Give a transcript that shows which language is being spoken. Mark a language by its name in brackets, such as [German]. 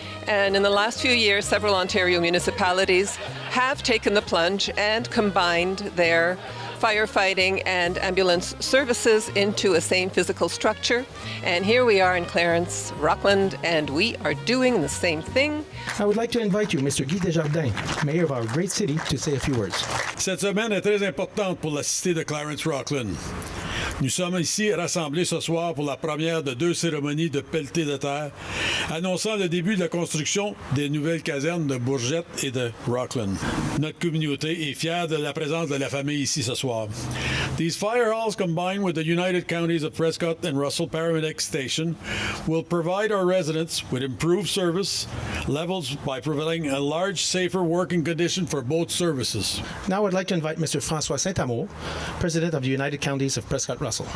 [English] And in the last few years, several Ontario municipalities have taken the plunge and combined their firefighting and ambulance services into a same physical structure. And here we are in Clarence, Rockland, and we are doing the same thing. I would like to invite you, Mr. Guy Desjardins, Mayor of our great city, to say a few words. [French] Cette semaine est très importante pour la cité de Clarence Rockland. Nous sommes ici rassemblés ce soir pour la première de 2 cérémonies de pelleté de terre, annonçant le début de la construction des nouvelles casernes de Bourget et de Rockland. Notre communauté est fière de la présence de la famille ici ce soir. [English] These fire halls, combined with the United Counties of Prescott and Russell Paramedic Station, will provide our residents with improved service levels by providing a large, safer working condition for both services. Now I'd like to invite Mr. François Saint-Amour, President of the United Counties of Prescott-Russell.